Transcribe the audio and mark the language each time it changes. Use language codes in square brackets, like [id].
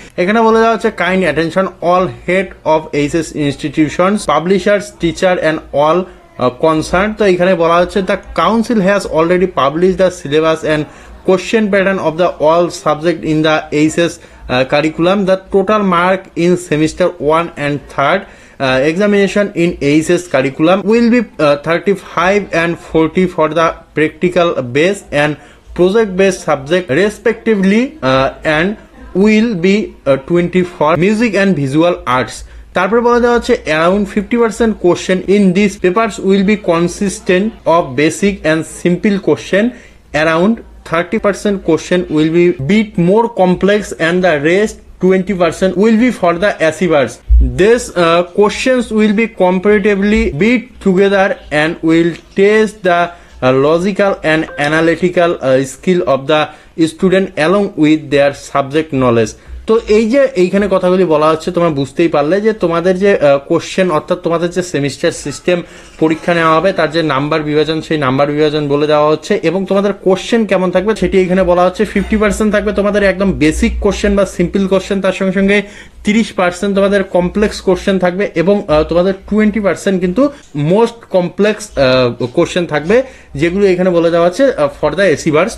[bn] এখানে বলে দেওয়া হচ্ছে [en] Kind attention all head of HS institutions, publishers, teacher and all concern. [bn] তো এখানে বলা হচ্ছে [en] The council has already publish the syllabus and question pattern of the all subject in the HS curriculum. The total mark in semester 1 and 3rd examination in HS curriculum will be 35 and 40 for the practical based and project based subject respectively, and will be 20 for music and visual arts. [bn] তারপরে বলা দেওয়া হচ্ছে [en] around 50% question in these papers will be consistent of basic and simple question. Around 30% question will be bit more complex, and the rest 20% will be for the achievers. These questions will be comparatively bit together and will test the logical and analytical skill of the student along with their subject knowledge. [bn] তো এই যে এইখানে কথাগুলি বলা হচ্ছে, তোমরা বুঝতেই পারলে যে তোমাদের যে কোশ্চেন, অর্থাৎ তোমাদের যে সেমিস্টার সিস্টেম পরীক্ষা নেওয়া হবে তার যে নাম্বার বিভাজন, সেই নাম্বার বিভাজন বলে দেওয়া হচ্ছে, এবং তোমাদের কোশ্চেন কেমন থাকবে সেটি এখানে বলা হচ্ছে। 50% থাকবে তোমাদের একদম বেসিক কোশ্চেন বা সিম্পল কোশ্চেন, তার সঙ্গে সঙ্গে 30% তোমাদের কমপ্লেক্স কোশ্চেন থাকবে, এবং তোমাদের 20% কিন্তু মোস্ট কমপ্লেক্স কোশ্চেন থাকবে, যেগুলো এখানে বলে দেওয়া আছে [en] For the achievers.